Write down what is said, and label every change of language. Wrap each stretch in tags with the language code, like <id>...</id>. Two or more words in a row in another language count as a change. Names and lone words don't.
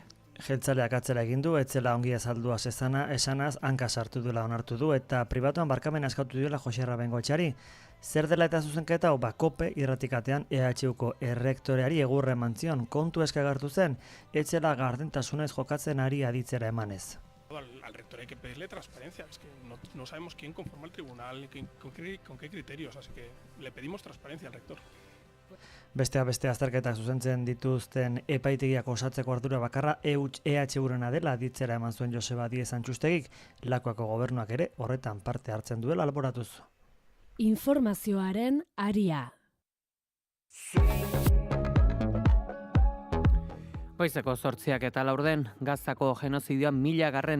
<eu>Jeltzaleak atzera egin du, etzela ongi azaldua esanaz, hanka sartu duela onartu du eta pribatuan barkamena eskatu duela Joxarra Bengoetxeari. Zer dela eta zuzenketa, Kope irratikatean EHUko errektoreari egurra eman zion, kontu eskagartu zen, etzela gardentasunez jokatzen ari aditzera emanez.</eu> <es>Al rector hay que pedirle transparencia, es que no sabemos quién conforma el tribunal, con qué criterios, así que le pedimos transparencia al rector.</es> <eu>Beste azterketak zuzentzen dituzten epaitegiak osatzeko ardura bakarra EHUrena dela aditzera eman zuen Joseba Diez Antxustegik, Lakuako gobernuak ere horretan parte hartzen duela alboratuz. Informazioaren aria. Goizeko 8 eta laurden, Gazako genozidioa 1000.</eu>